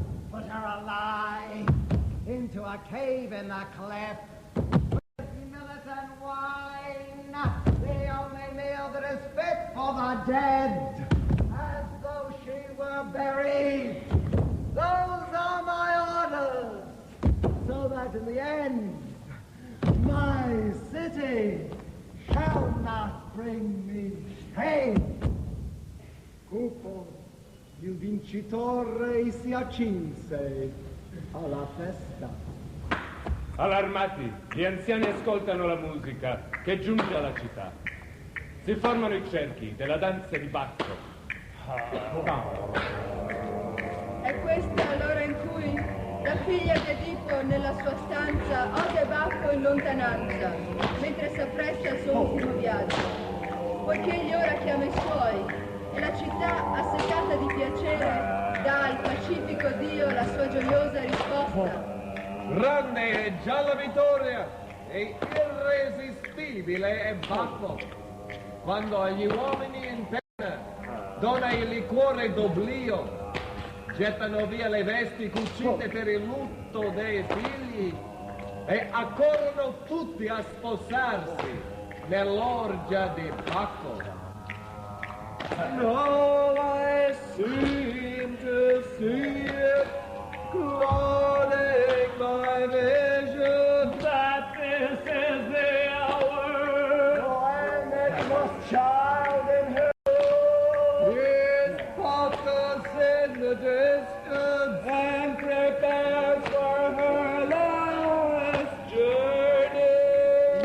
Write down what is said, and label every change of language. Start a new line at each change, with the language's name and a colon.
English: Put her alive into a cave in the cliff, with millet and wine, the only meal that is fit for the dead, as though she were buried. Those are my orders, so that in the end, my city shall not bring me shame.
Italian: Cupo, il vincitore si accinse alla festa. Allarmati, gli anziani ascoltano la musica che giunge alla città. Si formano i cerchi della danza di Bacco. È questa l'ora in cui la figlia di Edipo nella sua stanza odia Bacco in lontananza, mentre s'appresta al suo ultimo viaggio. Poiché egli ora chiama i suoi e la città, assetata di piacere, dà al pacifico Dio la sua gioiosa risposta. Grande è già la vittoria e irresistibile è Bacco. Quando agli uomini in pena dona il liquore d'oblio, gettano via le vesti cucite per il lutto dei figli e accorrono tutti a sposarsi nell'orgia di Bacco.
English: No, I seem to see it clouding my vision that this is the hour when it must child in her is Bacchus in the distance and prepares for her last journey.